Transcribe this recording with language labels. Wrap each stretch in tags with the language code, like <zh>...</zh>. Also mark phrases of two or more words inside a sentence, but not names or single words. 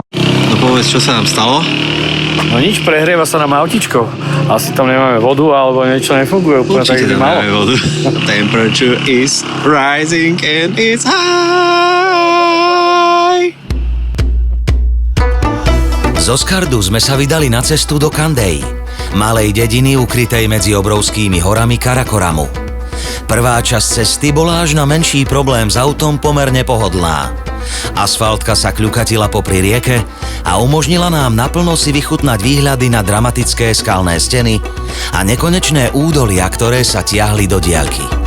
<sk>No povedz, čo sa nám stalo? No nič, prehrieva sa nám autičko. Asi tam nemáme vodu, alebo niečo nefunguje úplne tak, jak by malo. vodu.</sk> <en>Temperature is rising and it's high.</en> <sk>Zo Skardu sme sa vydali na cestu do Kandej, malej dediny ukrytej medzi obrovskými horami Karakoramu. Prvá časť cesty bola až na menší problém s autom pomerne pohodlná. Asfaltka sa kľukatila popri rieke a umožnila nám naplno si vychutnať výhľady na dramatické skalné steny a nekonečné údolia, ktoré sa tiahli do diaľky.</sk>